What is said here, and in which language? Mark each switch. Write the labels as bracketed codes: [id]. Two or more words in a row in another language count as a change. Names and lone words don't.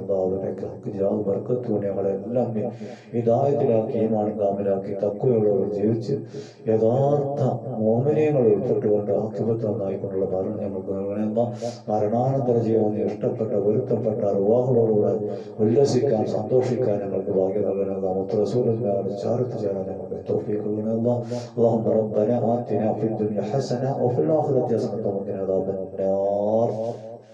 [ml] അവരുടെയൊക്കെ ജാവ് ബർക്കത്ത് കൊണ്ട് ഞങ്ങളെല്ലാം ഹിദായത്തിലാക്കി ഈമാൻ കാമിലാക്കി തഖ്വയോടെ ജീവിച്ച് യഥാർത്ഥ മോമിനീയങ്ങൾ ഉൾപ്പെട്ടുകൊണ്ട് ആഖിബത്ത് നന്നായിക്കൊണ്ടുള്ള മരണം ഞങ്ങൾക്ക് നൽകണേ. മരണാനന്തര ജീവിതം ഇഷ്ടപ്പെട്ട പൊരുത്തപ്പെട്ട റുവാഹുകളോട് ഉല്ലസിക്കാൻ സന്തോഷിക്കാൻ ഞങ്ങൾക്ക് ഭാഗ്യം നൽകണേ. മുത്ത് റസൂലുള്ളാഹിയുടെ ചാരത്ത് ചേരാൻ ഞങ്ങൾക്ക് തൗഫീഖ് നൽകണേ. [ar] اللهم ربنا آتنا في الدنيا حسنة وفي الآخرة حسنة وقنا عذاب النار.